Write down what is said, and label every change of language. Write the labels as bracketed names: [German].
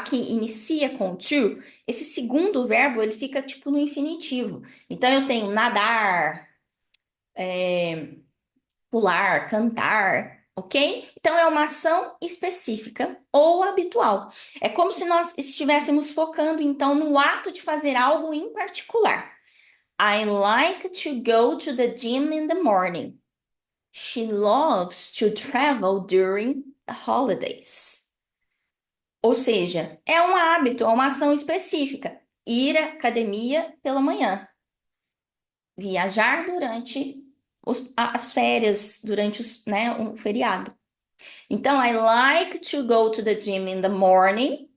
[Portuguese] Que inicia com to, esse segundo verbo, ele fica tipo no infinitivo. Então, eu tenho nadar, pular, cantar, ok? Então é uma ação específica ou habitual. É como se nós estivéssemos focando então no ato de fazer algo em particular. [English] I like to go to the gym in the morning. She loves to travel during the holidays. [Portuguese] Ou seja, é um hábito, é uma ação específica. Ir à academia pela manhã. Viajar durante as férias, durante um feriado. [English] Então, I like to go to the gym in the morning.